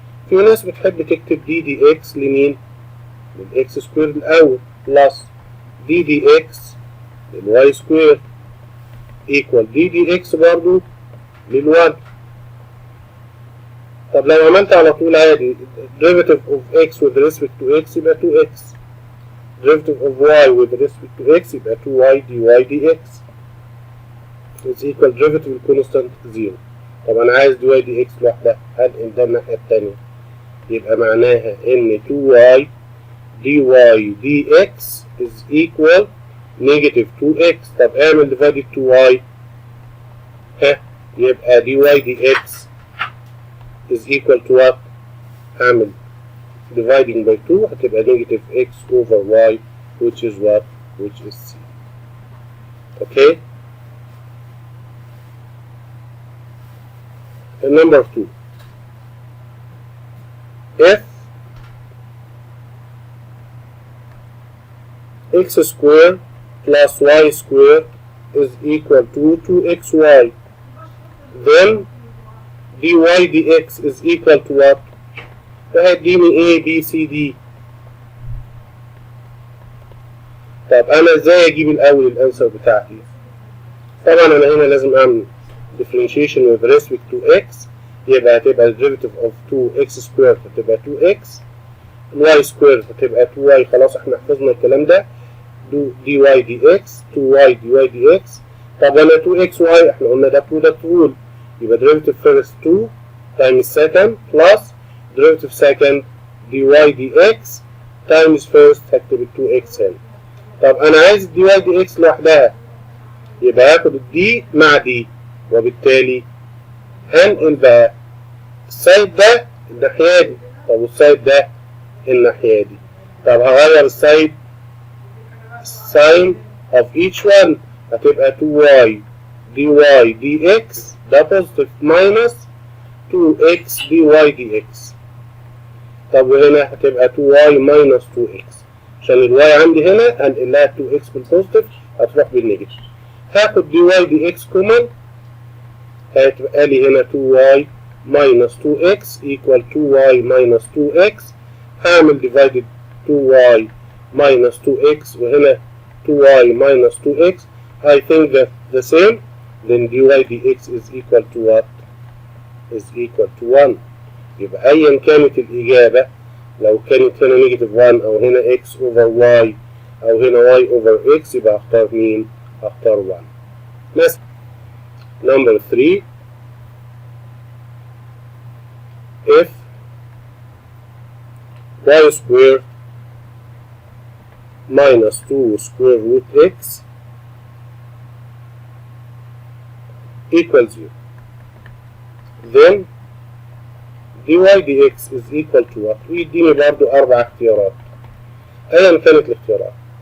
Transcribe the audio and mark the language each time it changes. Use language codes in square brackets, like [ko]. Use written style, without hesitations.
[ar] في ناس بتحب تكتب d dx لمين؟ للx squared الأول [en] plus d dx [ar] للy squared equal d dx برضو للوان. طب لو عملت على طول عادي [en] derivative of x with respect to x يبقى 2x, derivative of y with respect to x يبقى 2y dy dx is equal derivative constant 0. [ar] طب أنا عايز dy dx لوحدها، هنقل ده الناحية التانية يبقى معناها إن 2y dy dx [en] is equal negative 2x. طب اعمل divided 2y يبقى dy dx is equal to what؟ [ar] هعمل dividing by 2 هتبقى [en] negative x over y which is what? Which is c. Okay? And number 2. If x squared plus y squared is equal to 2xy, then dy dx is equal to what؟ [ar] فهديني a b c d. طب انا ازاي اجيب الاول الانسر بتاعتي؟ طبعا انا هنا لازم اعمل [en] differentiation with respect to x، [ar] يبقى هتبقى derivative of 2x squared هتبقى 2x، y squared هتبقى 2y. خلاص احنا حفظنا الكلام ده. [en] dy dx 2y dy dx. [ar] طب انا 2xy احنا قلنا ده [en] product rule، يبقى derivative first 2 times second plus derivative second dy dx times first هكتب 2x هنا. [ar] طب انا عايز [en] dy dx [ar] لوحدها يبقى هاخد الدي مع دي، وبالتالي هنقل بقى السايد ده الناحية دي، طب والسايد ده الناحية دي. طب هغير السايد [en] sign of each one هتبقى 2y dy dx ده positive minus 2x dy dx. [ar] طب وهنا هتبقى 2y minus 2x عشان الواي عندي هنا هنقلها 2x بالبوزيتيف هتروح بالنيجاتيف. هاخد dy dx كومن هتبقى لي هنا 2y minus 2x equal 2y minus 2x. هعمل divided 2y minus 2x وهنا 2y minus 2x. [en] I think that the same, then dy dx is equal to what? Is equal to 1. [ar] يبقى أيا كانت الإجابة، لو كانت هنا [en] negative 1 [ar] أو هنا x over y أو هنا y over x يبقى هختار مين؟ هختار 1. مثلا number 3. [en] If y squared minus 2 square root x equals 0, then dy dx is equal to what؟ [ar] ويديني برضو 4 اختيارات ايا كانت الاختيارات.